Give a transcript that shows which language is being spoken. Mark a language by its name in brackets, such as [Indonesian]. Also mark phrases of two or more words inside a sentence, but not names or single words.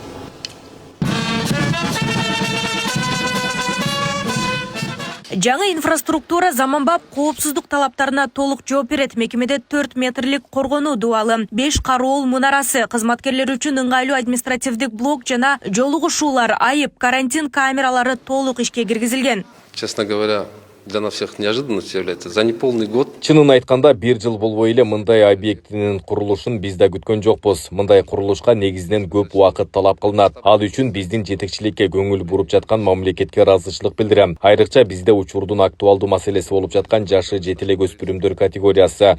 [Kyrgyz] Жаңы инфраструктура заманбап коопсуздук талаптарына толук жооп берет. Мекемеде 4 метрлик коргонуу дуалы, 5 кароол мунарасы, кызматкерлер үчүн ыңгайлуу административдик блок жана жолугушуулар, айып, карантин камералары толук ишке киргизилген. [Russian] Честно говоря, для нас всех неожиданностью является. За неполный год. [Kyrgyz] Чынын айтканда, 1 жыл болбой эле мындай объектинин курулушун биз да күткөн жокпуз. Мындай курулушка негизинен көп убакыт талап кылынат. Ал үчүн биздин жетекчиликке көңүл буруп жаткан мамлекетке ыраазычылык билдирем. Айрыкча бизде учурдун актуалдуу маселеси болуп жаткан жашы жете элек өспүрүмдөр категориясы.